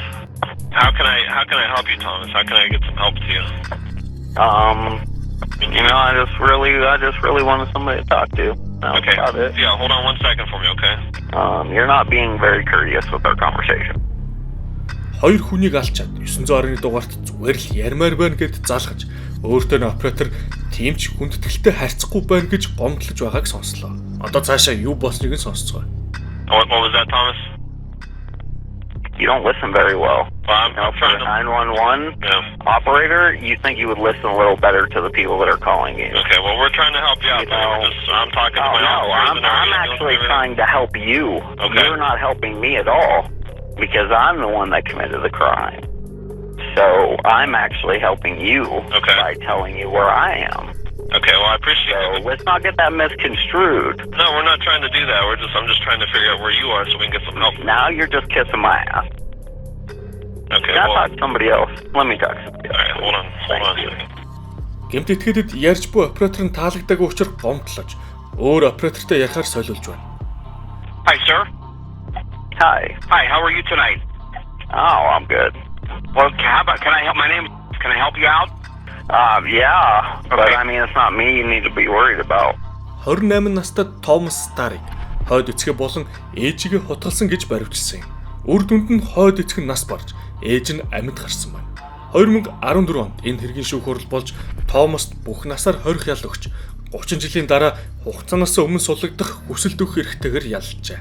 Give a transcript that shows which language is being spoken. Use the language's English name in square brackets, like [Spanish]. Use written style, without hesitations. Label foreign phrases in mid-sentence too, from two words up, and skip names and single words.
[English] How can I help you, Thomas? How can I get some help to you? I just really wanted somebody to talk to. That's Okay. about it. Yeah, hold on 1 second for me, okay? You're not being very courteous with our conversation. [Mongolian] хоёр хүнийг алчаад 910-ны дугаарт зүгээр л ярмаар байна гэд залгаж өөртөө нь оператор тимч хүндэтгэлтэй харьцахгүй байна гэж гомдлож байгааг сонслоо. Одоо цаашаа юу болсныг нь сонсцгоо. [English] What was that, Thomas? You don't listen very well. Well, I'm For trying a to... 911 operator, you think you would listen a little better to the people that are calling you. Okay, well, we're trying to help you out, You man. know- We're just, I'm talking to Oh, my no, officers and I'm everything. actually trying to help you. Okay. You're not helping me at all because I'm the one that committed the crime. So I'm actually helping you Okay. by telling you where I am. Okay, well, I appreciate So it. let's not get that misconstrued. No, we're not trying to do that. I'm just trying to figure out where you are so we can get some help. Now you're just kissing my ass. Okay, Can I well, talk to somebody else? Let me talk to somebody else. alright, hold on a second. [Mongolian] Гэмт этгээдэд ярьж буй оператор нь таалагдаагүй учраас гомдлож өөр оператортой ярихаар солиулж байна. [English] Hi, sir. Hi. Hi, how are you tonight? Oh, I'm good. Well, can I help? My name, can I help you out? Yeah, but Okay. I mean, it's not me you need to be worried about. [Mongolian] 28 настай Томас Старыг хойд эцгээ болон ээжигээ хутгалсан гэж баривчилсан юм. Үр дүнд нь хойд эцэг нь нас барж, ээж нь амьд гарсан байна. 2014 онд энэ хэргийн шүүх хурал болж Томаст бүх насаар хорих ял өгч 30 жилийн дараа хугацаанаас өмнө суллагдах хүсэлт өгөх эрхтэйгээр ялжээ.